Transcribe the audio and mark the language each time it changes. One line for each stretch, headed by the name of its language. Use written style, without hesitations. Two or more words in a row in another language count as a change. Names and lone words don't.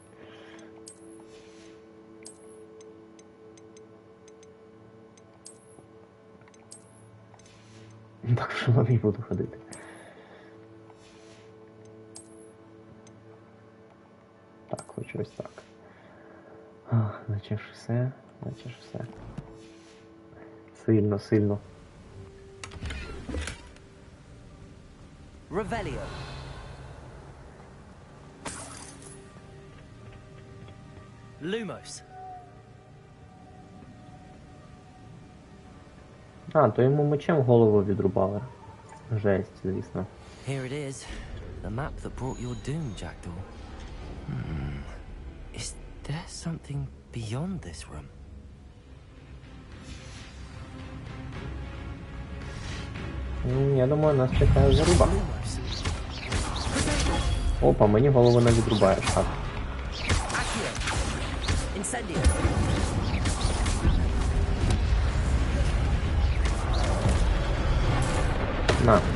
Ukrainian: Так, в шоломі буду ходити. Так, хочу ось так. Наче ж все, наче ж все. Сильно, сильно. Revelio. Lumos. А, то йому мечем голову відрубали. Жесть, звісно.
English: Here it is. The map that brought your doom, Jackdaw. Is there something beyond this room?
Ukrainian: Я думаю, нас чекає заруба. Опа, мені голову не відрубаєш, так. На.